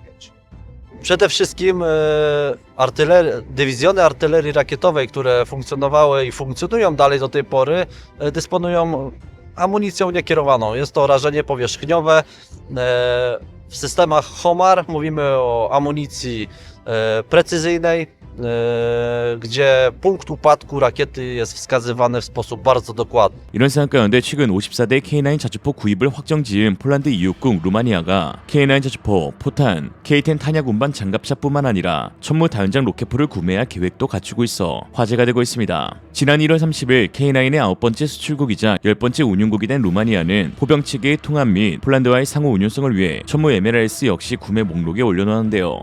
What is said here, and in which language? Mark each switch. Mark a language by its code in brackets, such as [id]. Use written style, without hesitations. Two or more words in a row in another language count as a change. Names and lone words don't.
[pl] Przede wszystkim dywizjony artylerii rakietowej, które funkcjonowały i funkcjonują dalej do tej pory, dysponują amunicją niekierowaną. Jest to rażenie powierzchniowe. W systemach Homar mówimy o amunicji precyzyjnej, gdzie punkt upadku rakiety jest wskazywany w sposób bardzo dokładny. [ko] 이런 상황 가운데 최근 54대 K9 자주포 구입을 확정 지은 폴란드 이웃국 루마니아가 K9 자주포, 포탄, K10 탄약 운반 장갑차뿐만 아니라 천무 다연장 로켓포를 구매할 계획도 갖추고 있어 화제가 되고 있습니다. 지난 1월 30일 K9의 9번째 수출국이자 10번째 운용국이 된 루마니아는 포병 체계의 통합 및 폴란드와의 상호 운용성을 위해 천무 MLRS 역시 구매 목록에 올려놓았는데요.